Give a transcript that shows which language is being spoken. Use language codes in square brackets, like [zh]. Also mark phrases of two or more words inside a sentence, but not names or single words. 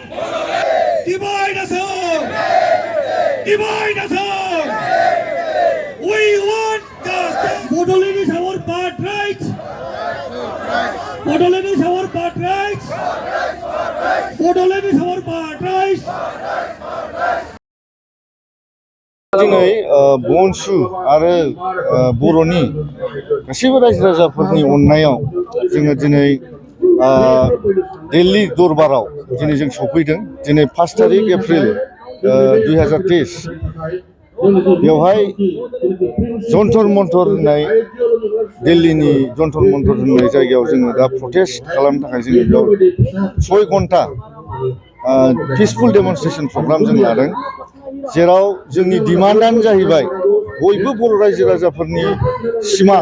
[en] Divide Assam. Divide Assam. We want justice. Bodoland is our birthright. Bodoland is our birthright. Bodoland is our birthright. [brx] दिनै बनसु आरो बर'नि गासैबो रायजो राजाफोरनि अननायाव जोङो दिनै दिल्ली दरबाराव दिनै जों सफैदों। दिनै 5 तारिख एप्रिल 2023 बेवहाय जन्तर मन्तर होननाय दिल्लीनि जन्तर मन्तर होननाय जायगायाव जोङो दा प्रटेस्ट खालामनो थाखाय जोङो बेयाव 6 घन्टा [en] peaceful demonstration program [brx] जों लादों, जेराव जोंनि डिमान्डआनो जाहैबाय बयबो बर' रायजो राजाफोरनि सिमां।